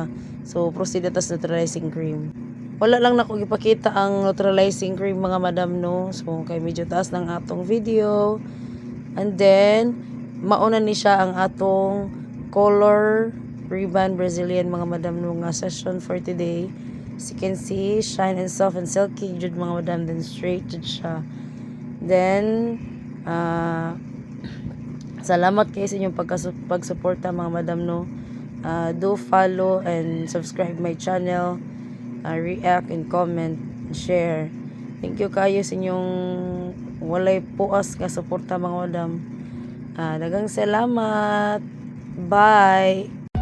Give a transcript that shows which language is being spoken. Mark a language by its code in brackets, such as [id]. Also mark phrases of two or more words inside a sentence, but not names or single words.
[ceb] So proceed atas [en] neutralizing cream. [ceb] Wala lang nako gipakita ang [en] neutralizing cream [ceb] mga madam, no. So kay medyo taas ng atong video. And then mauna ni siya ang atong [en] color ribbon Brazilian [ceb] mga madam, no, nga [en] session for today. As you can see, shine and soft and silky [ceb] jud mga madam, [en] then straight [ceb] jud siya. Then salamat kayo sa inyong pagsuporta mga madam, no. [en] Do follow and subscribe my channel, react and comment and share. Thank you [ceb] kayo sa inyong walay puas nga suporta mga madam. Daghang salamat. Bye.